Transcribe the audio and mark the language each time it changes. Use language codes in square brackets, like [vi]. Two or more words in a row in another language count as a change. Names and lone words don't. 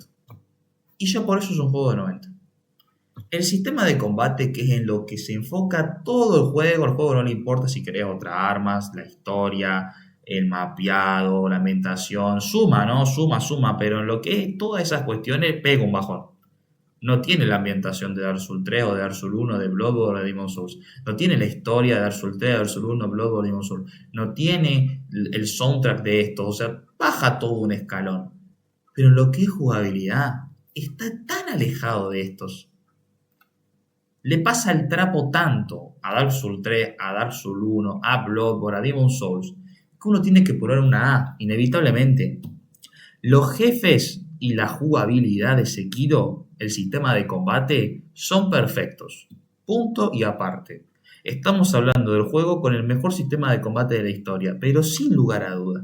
[es] Y ya por eso es un juego de 90. El sistema de combate, que es en lo que se enfoca todo el juego no le importa si creas otras armas, la historia, el mapeado, la ambientación, suma, ¿no? Suma, pero en lo que es todas esas cuestiones pega un bajón. No tiene la ambientación de Dark Souls 3 o de Dark Souls 1, de Bloodborne o de Demon's Souls. No tiene la historia de Dark Souls 3, de Dark Souls 1, Bloodborne o Demon's Souls. No tiene el soundtrack de esto, o sea, baja todo un escalón. Pero en lo que es jugabilidad, está tan alejado de estos. Le pasa el trapo tanto a Dark Souls 3, a Dark Souls 1, a Bloodborne, a Demon's Souls, que uno tiene que poner una A, inevitablemente. Los jefes y la jugabilidad de Sekiro, el sistema de combate, son perfectos. Punto y aparte. Estamos hablando del juego con el mejor sistema de combate de la historia, pero sin lugar a duda.